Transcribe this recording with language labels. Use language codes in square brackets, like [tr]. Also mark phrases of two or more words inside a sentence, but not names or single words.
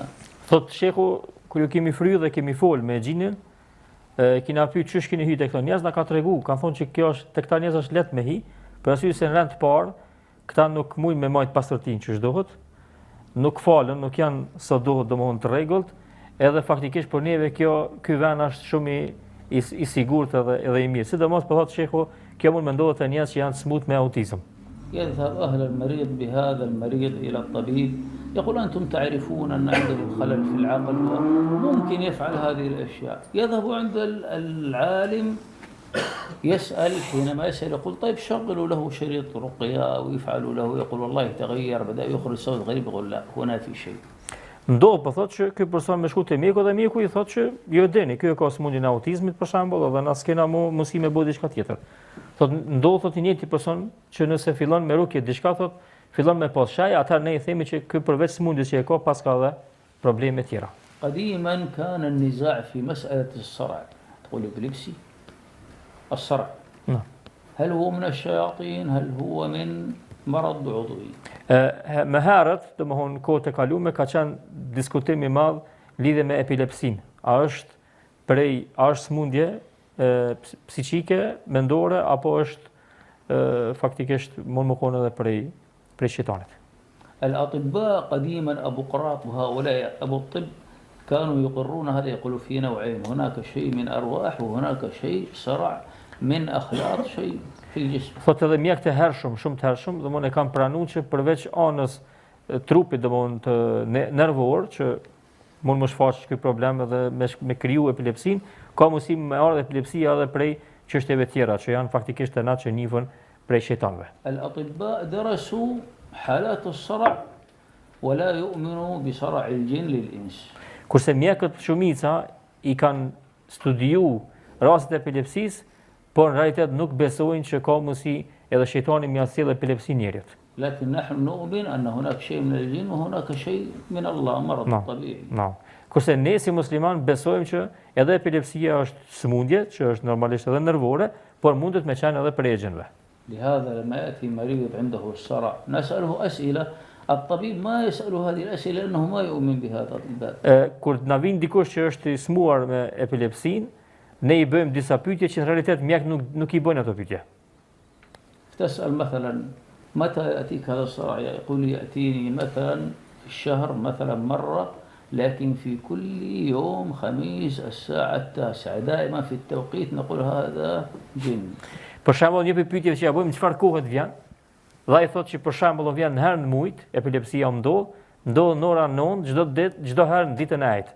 [sq] Thot sheku, kur ju kemi fry dhe kemi fol me xhinin, kina pyet çish keni hyrë tek këto njerëz, na ka tregu, kanë thonë që kjo është tek këta njerëz është lehtë me hi, për arsye se në rend të parë këta nuk mujnë me majt pastërtinë që dohet, nuk falen, nuk janë sa duhet domthonë të rregullt, edhe faktikisht për neve ky vend është shumë i sigurt edhe i mirë. Sidomos po thotë sheku, kjo mund mendohet te njerëz që janë smut me autizëm. [ar] يذهب أهل المريض بهذا المريض إلى الطبيب يقول أنتم تعرفون أن عنده خلل في العقل وممكن يفعل هذه الأشياء يذهب عند العالم يسأل حينما يسأل يقول طيب شغلوا له شريط رقية أو يفعلوا له يقول والله تغير بدأ يخرج صوت غريب يقول لا هنا في شيء. [sq] Ndodh po thotë që ky person me shku te mjeku dhe mjeku i thotë që jo deni, ky ka smundjen e autizmit për shembull, edhe na s'kena mundësi me bëj diçka tjetër. Thotë ndodh thotë një njëjti person që nëse fillon me rukje diçka thotë fillon me pas shaj, atëherë ne i themi që ky përveç smundjes që e ka pas ka edhe probleme tjera. [ar] قديما كان النزاع في مسألة الصرع تقول إبليكسي الصرع نعم. هل هو من الشياطين هل هو من مرض عضوي. [sq] Më herët, domthon kohët e kaluara ka qenë diskutim i madh lidhe me epilepsin. A është smundje psiqike, mendore, apo është faktikisht mund më konë edhe prej shejtanit. [ar] الأطباء قديما أبو قراط وهؤلاء أبو الطب كانوا يقرون هذا، يقولوا في نوعين، هناك شيء من أرواح وهناك شيء صرع من أخلاق شيء في الجسم. [sq] Thotë edhe mjekët e hershëm, shumë të hershëm, domthonë e kanë pranuar që përveç anës trupit domthonë të nervor që mund më shfaq ky problem edhe me kriju epilepsin, ka mundësi me ardhur epilepsia edhe prej çështjeve tjera që janë faktikisht të që njihen prej shejtanëve. [ar] الأطباء درسوا حالات الصرع ولا يؤمنوا بصرع الجن للإنس. [sq] Kurse mjekët shumica i kanë studiu rastet e epilepsisë, por në realitet nuk besojnë që ka mundësi edhe shejtani mja sjell epilepsi njerit. [ar] لكن نحن نؤمن أن هناك شيء من الجن وهناك شيء من الله، مرض طبيعي. [sq] Kurse ne si musliman besojmë që edhe epilepsia është smundje, që është normalisht edhe nervore, por mundet me qenë edhe prej gjinëve. [ar] لهذا لما يأتي مريض عنده الصرع نسأله أسئلة، الطبيب ما يسأله هذه الأسئلة لأنه ما يؤمن بهذا الباب. [sq] Kur na vin dikush që është i smuar me epilepsin, ne i bëjmë disa pyetje që në realitet mjek nuk i bëjnë ato pyetje. [ar] تسأل مثلا متى يأتيك هذا الصرع؟ يقول يأتيني مثلا في الشهر مثلا مرة، لكن في كل يوم خميس الساعة 9 دائما في التوقيت نقول هذا جن. [sq] Për shembull, një pyetje që ja bëjmë çfarë kohë të vjen, dhe ai thotë që për shembull vjen në herë në mujt, epilepsia ndodh në ora 9 çdo ditë, çdo herë në ditën e ajit.